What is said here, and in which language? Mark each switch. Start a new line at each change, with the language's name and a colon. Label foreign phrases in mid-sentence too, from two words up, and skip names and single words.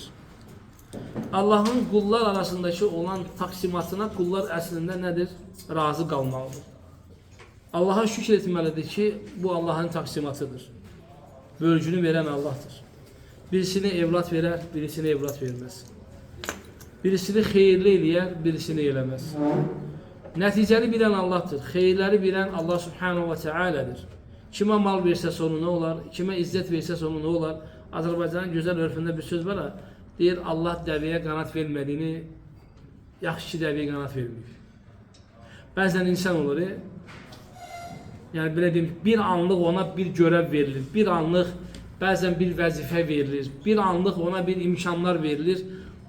Turkish: Allah'ın kullar arasındaki olan taksimatına kullar aslında nedir? Razı kalmalıdır. Allah'a şükür etmelidir ki bu Allah'ın taksimatıdır. Bölgünü veren Allah'tır. Birisine evlat verer, birisine evlat vermez.
Azerbaijani: Birisini xeyirli eləyər, birisini eləməz. Nəticəni bilən Allah'tır. Xeyirləri bilən Allah
Arabic: سبحانه وتعالى.
Turkish: Kime mal versə sonu ne olar? Kime izzet versə sonu ne olar?
Azerbaijani: Azərbaycanın güzel örfünde bir söz var. Deyir Allah dəvəyə qanat vermədiyini, yaxşı ki dəvəyə qanat vermir. Bəzən insan olur.
Turkish: Yani belə deyim, bir anlıq ona bir görev verilir.
Azerbaijani: Bir anlıq bəzən bir vəzifə verilir. Bir anlıq ona bir imkanlar verilir.